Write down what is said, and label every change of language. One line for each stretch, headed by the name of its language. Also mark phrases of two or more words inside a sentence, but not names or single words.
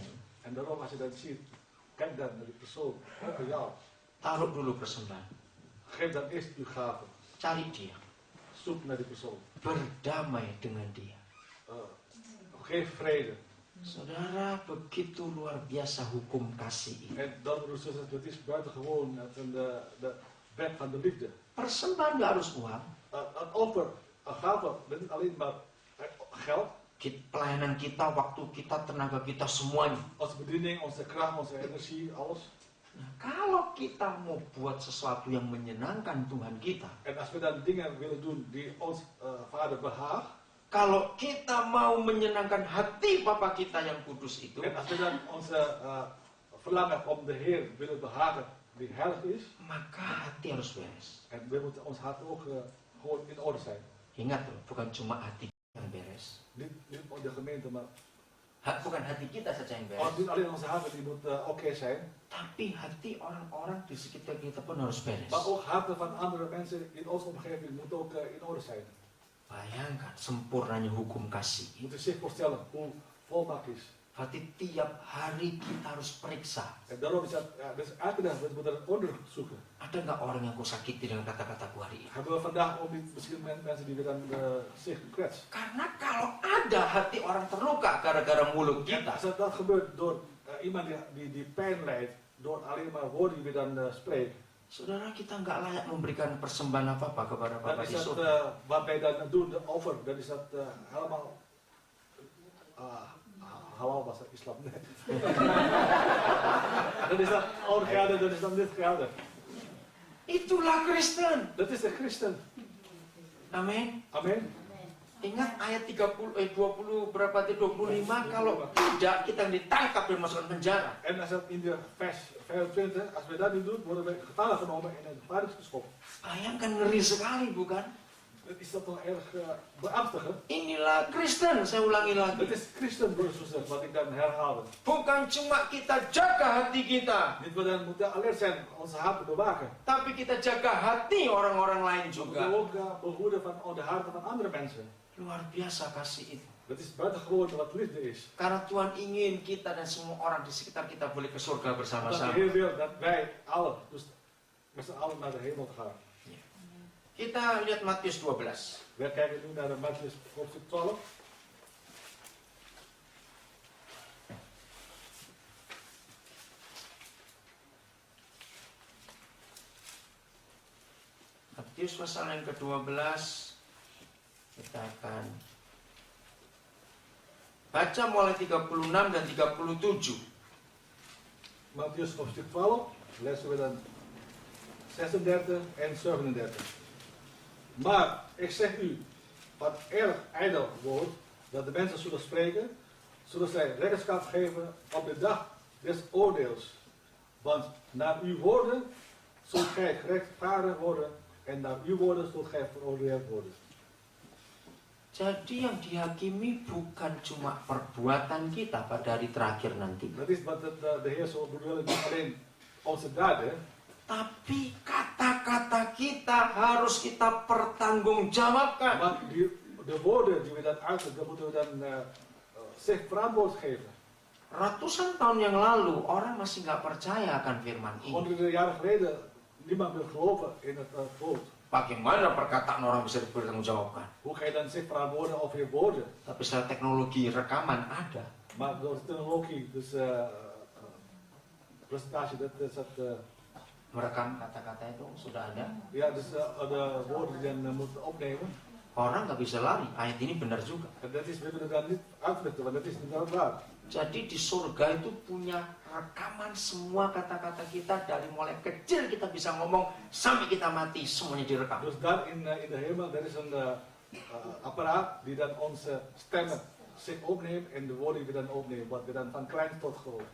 Dutch: En daarom als je dat ziet, kijk dan naar die persoon, ook bij jou.
Indonesian: taruh dulu persembahan.
Dutch: Geef dan eerst uw gave.
Indonesian: Cari dia.
Dutch: Zoek naar die persoon.
Indonesian: Berdamai dengan dia.
Dutch: Geef vrede.
Indonesian: Saudara, begitu luar biasa hukum kasih ini.
Dutch: En dan, broers en zussen, het is buitengewoon de wet van de liefde.
Indonesian: Persembahan nggak harus uang.
Dutch: Een offer, een gave, dat is alleen maar geld.
Indonesian: Pelayanan kita, waktu kita, tenaga kita, semuanya.
Dutch: Onze bediening, onze kracht, onze energie, alles.
Indonesian: Nah, kalau kita mau buat sesuatu yang menyenangkan Tuhan kita,
Dutch: En als we dan dingen willen doen die ons vader behaagt.
Indonesian: kalau kita mau menyenangkan hati Bapa kita yang kudus itu,
Dutch: En als we dan onze verlangen om de Heer willen behagen, die heilig is.
Indonesian: maka hati harus beres.
Dutch: En we moeten ons hart ook gewoon in orde zijn.
Indonesian: Ingat loh, bukan cuma hati yang beres.
Dutch: Niet de gemeente, maar
Indonesian: Bukan hati kita saja yang beres.
Dutch: niet alleen onze harten die moeten oké zijn.
Indonesian: Tapi hati orang-orang di sekitar kita pun harus beres.
Dutch: Maar ook harten van andere mensen in onze omgeving moeten ook in orde zijn.
Indonesian: Bayangkan sempurnanya hukum kasih.
Dutch: Je moet je zich voorstellen hoe volmaakt is.
Indonesian: Berarti tiap hari kita harus periksa.
Dutch: En daarom is dat, dus elke dag we moeten onderzoek zoeken.
Indonesian: Ada nggak orang yang kusakiti dengan kata-kataku hari ini?
Dutch: Hebben we vandaag ook niet misschien mensen die we dan zich kwetsen.
Indonesian: Karena kalau ada hati orang terluka gara-gara mulut
Dutch: En
Indonesian: kita,
Dutch: als dat gebeurt door iemand die pijn lijdt, door alleen maar woorden die we dan spreken,
Indonesian: saudara, kita nggak layak memberikan persembahan apa-apa kepada
Dutch: dan
Indonesian: Bapa
Dutch: is
Indonesian: di
Dutch: dat
Indonesian: surga.
Dutch: wat wij dan doen, de offer, dan is dat helemaal halal was dat islam. Nee. Dan is dat ongeldig, dan is dat niet geldig.
Indonesian: Itulah Kristen.
Dutch: Dat is de christen.
Indonesian: Amin.
Dutch: Amen.
Indonesian: Ingat ayat 20 berapa itu 25, kalau tidak kita ditangkap dan masukkan penjara.
Dutch: En als dat in de vers 25, als we dat niet doen, worden we gevangen genomen en in de gevangenis geschopt.
Indonesian: Bayangkan, ngeri sekali bukan?
Dutch: Is dat toch erg beangstigend?
Indonesian: Inilah Kristen, saya ulangi
Dutch: Dat
Indonesian: lagi.
Dutch: is christen, broers en zusters, wat ik dan herhaalde.
Indonesian: Bukan cuma kita jaga hati kita,
Dutch: Niet we dan moeten alert zijn, onze harten bewaken.
Indonesian: tapi kita jaga hati orang-orang lain
Dutch: We moeten
Indonesian: juga.
Dutch: ook behoeden van de harten van andere mensen.
Indonesian: Luar biasa kasih itu.
Dutch: Dat is buitengewoon wat liefde is.
Indonesian: Karena Tuhan ingin kita dan semua orang di sekitar kita boleh ke surga
Dutch: Dat de
Indonesian: bersama-sama.
Dutch: Heer wil dat wij allen, dus met z'n allen naar de hemel gaan.
Indonesian: Kita lihat Matius 12.
Dutch: We kijken nu naar de Mattheüs hoofdstuk 12.
Indonesian: Matius pasal yang ke-12. Kita akan baca mulai 36 dan 37.
Dutch: Mattheüs hoofdstuk 12, lezen we dan 36 en 37. Maar ik zeg u, wat erg ijdel wordt, dat de mensen zullen spreken, zullen zij rekenschap geven op de dag des oordeels. Want naar uw woorden zult gij gerechtvaardigd worden en naar uw woorden zult gij veroordeeld worden.
Indonesian: Jadi yang dihakimi bukan cuma perbuatan kita pada hari terakhir nanti,
Dutch: Dat is wat de Heer zo bedoelt, niet alleen onze daden,
Indonesian: tapi kata-kata kita harus kita pertanggungjawabkan.
Dutch: maar de woorden die we dan uiten, dat moeten we dan zich verantwoord geven.
Indonesian: Ratusan tahun yang lalu orang masih nggak percaya akan firman ini.
Dutch: Honderden jaren geleden, niemand wil geloven in het woord.
Indonesian: Bagaimana perkataan orang bisa dipertanggungjawabkan?
Dutch: Hoe ga je dan zich verantwoorden over je woorden?
Indonesian: Tapi setelah teknologi rekaman ada.
Dutch: Maar door de technologie, dus presentatie, dat is dat.
Indonesian: Merekam kata-kata itu sudah ada.
Dutch: Ja, dus de woorden die dan moeten opnemen.
Indonesian: Orang nggak bisa lari. Ayat ini benar juga.
Dutch: En dat is, we willen dat niet uitleggen, want dat is inderdaad waar.
Indonesian: Jadi di surga itu punya rekaman semua kata-kata kita dari mulai kecil kita bisa ngomong sampai kita mati semuanya direkam.
Dutch: Dus daar in de hemel, dat is een apparaat die dan onze stemmen zich opneemt en de woorden die we dan opnemen, wat we dan van klein tot groot.